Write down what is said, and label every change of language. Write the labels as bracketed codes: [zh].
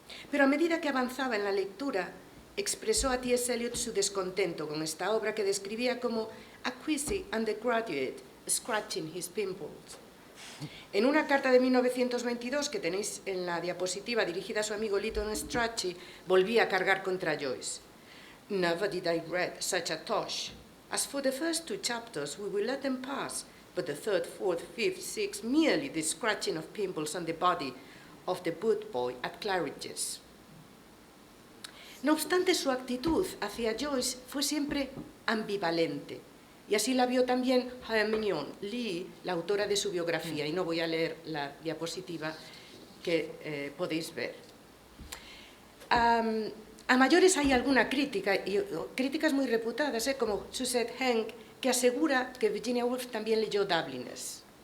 [es] Pero a medida que avanzaba en la lectura, expresó a T.S. Eliot su descontento con esta obra que describía como [en] a queasy undergraduate scratching his pimples. [es] En una carta de 1922 que tenéis en la diapositiva dirigida a su amigo Lytton Strachey, volvía a cargar contra Joyce. [en] Never did I read such a tosh. As for the first two chapters, we will let them pass, but the third, fourth, fifth, sixth, merely the scratching of pimples on the body of the boot boy at Claridge's. [es] No obstante, su actitud hacia Joyce fue siempre ambivalente, y así la vio también Hermione Lee, la autora de su biografía, y no voy a leer la diapositiva que podéis ver. A mayores hay alguna crítica, y críticas muy reputadas, como Suzette Henck, que asegura que Virginia Woolf también leyó Dubliners.